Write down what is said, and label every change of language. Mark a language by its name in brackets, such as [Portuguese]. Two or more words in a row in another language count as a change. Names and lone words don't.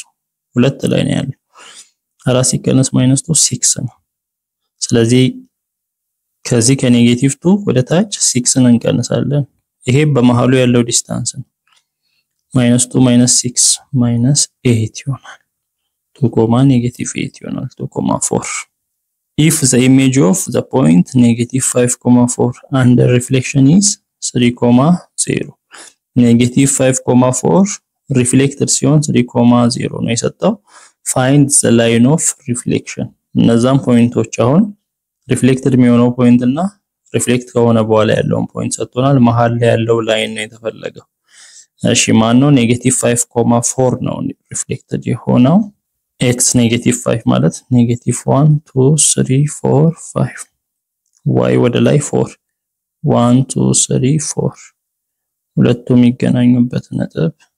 [Amharic] ሁለት ላይ ነው ያለው 4 ሲቀነስ -2 6 ነው ስለዚህ ከዚህ ከ-2 ወደ ታች 6 እንቀንሳለን ይሄ በመሃሉ ያለው ዲስታንስ ነው -2 -6 -8 ይሆናል 2,8 ይሆናል 2,4 [English] if the image of the point -5,4 under reflection is 3,0 [Amharic] -5,4 reflected ሲሆን 3,0 ነው የሰጠው [English] find the line of reflection [Amharic] እነዛም ፖይንቶች አሁን ሪፍሌክትድ የሚሆነው ፖይንት እና ሪፍሌክት ከሆነ በኋላ ያለውን ፖይንት ሰጥቶናል መሃል ላይ ያለው ላይን ነው የተፈለገው እሺ ማን ነው -5,4 ነው ሪፍሌክትድ የሆነው x -5 ማለት -1 2 3 4 5 y ወደ ላይ 4 1 2 3 4 ሁለቱም የሚገናኙበት ነጥብ